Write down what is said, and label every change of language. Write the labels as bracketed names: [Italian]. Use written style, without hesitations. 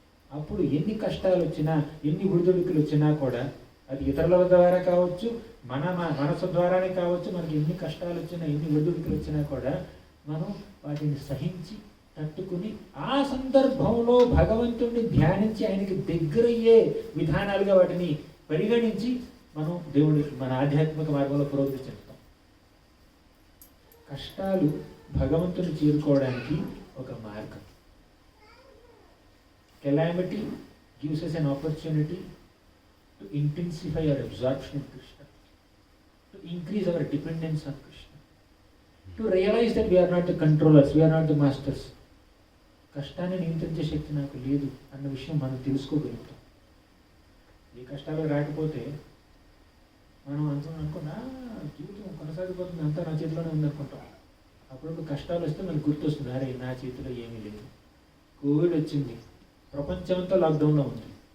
[Telugu] అప్పుడు ఎన్ని కష్టాలు వచ్చినా, ఎన్ని ఒడిదుడుకులు వచ్చినా కూడా, అది ఇతరుల ద్వారా కావచ్చు, మన మనసు ద్వారానే కావచ్చు, మనకి ఎన్ని కష్టాలు వచ్చినా, ఎన్ని ఒడిదుడుకులు వచ్చినా కూడా మనం వాటిని సహించి తట్టుకుని ఆ సందర్భంలో భగవంతుడిని ధ్యానించి ఆయనకి దగ్గరయ్యే విధానాలుగా వాటిని పరిగణించి మనం దేవుడికి మన ఆధ్యాత్మిక మార్గంలో పురోగతి చెందుతాం. కష్టాలు భగవంతుని చేరుకోవడానికి ఒక మార్గం. [English] Calamity gives us an opportunity to intensify our absorption in Krishna, to increase our dependence on Krishna, to realize that we are not the controllers, we are not the masters. [Telugu] కష్టాన్ని నియంత్రించే శక్తి నాకు లేదు అన్న విషయం మనం తెలుసుకోగలుగుతాం. ఏ కష్టాలు రాకపోతే మనం అనుకున్నా జీవితం కొనసాగిపోతుంది, అంతా నా చేతిలోనే ఉందనుకుంటాం. అప్పుడప్పుడు కష్టాలు వస్తే మనకు గుర్తొస్తుంది, అరే నా చేతిలో ఏమీ లేదు. కోవిడ్ వచ్చింది, ప్రపంచమంతా లాక్డౌన్లో ఉంది.